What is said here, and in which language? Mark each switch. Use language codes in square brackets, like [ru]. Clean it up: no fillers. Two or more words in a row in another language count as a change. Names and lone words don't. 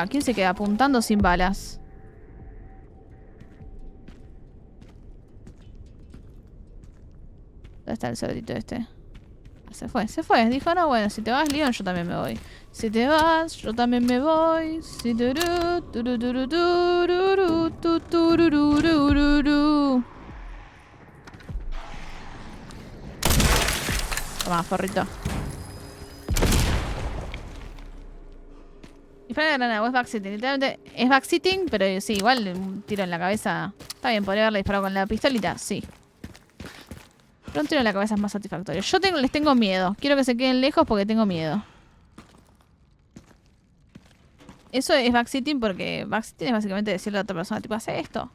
[es] ¿Quién se queda apuntando sin balas? ¿Dónde está el cerdito este? Ah, se fue, se fue. Dijo, no, bueno, si te vas, Leon, yo también me voy. Si te vas, yo también me voy. Si turú, turú, turú, turú, turú, turú, turú, turú. Toma, forrito. Dispara la granada, o es backsitting. Literalmente es backsitting, pero sí, igual un tiro en la cabeza. Está bien, podría haberle disparado con la pistolita, sí. Pero un tiro en la cabeza es más satisfactorio. Yo les tengo miedo. Quiero que se queden lejos porque tengo miedo. Eso es backsitting porque backsitting es básicamente decirle a otra persona, tipo, hace esto.